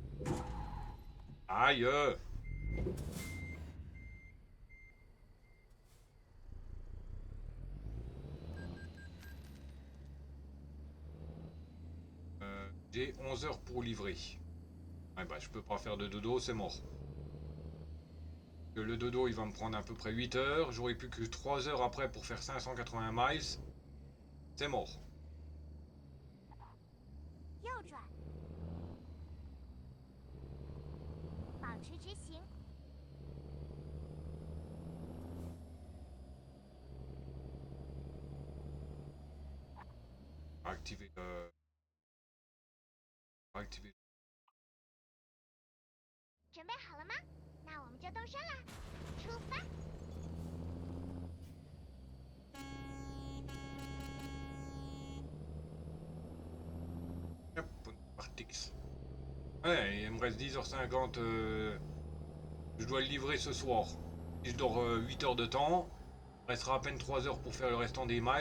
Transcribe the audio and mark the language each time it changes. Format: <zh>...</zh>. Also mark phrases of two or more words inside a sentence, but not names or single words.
<fr>Aïe! J'ai 11 heures pour livrer. Ouais, bah, je peux pas faire de dodo, c'est mort. Le dodo, il va me prendre à peu près 8 heures. J'aurai plus que 3 heures après pour faire 580 miles. C'est mort.</fr> <zh>右转，保持直行。</zh> <fr>Activer Activer.</fr> <zh>准备好了吗？那我们就动身啦，出发！</zh> <fr>Hop, on est parti. Ouais, il me reste 10h50. Je dois le livrer ce soir. Si je dors 8 heures de temps, il restera à peine 3 heures pour faire le restant des miles.</fr>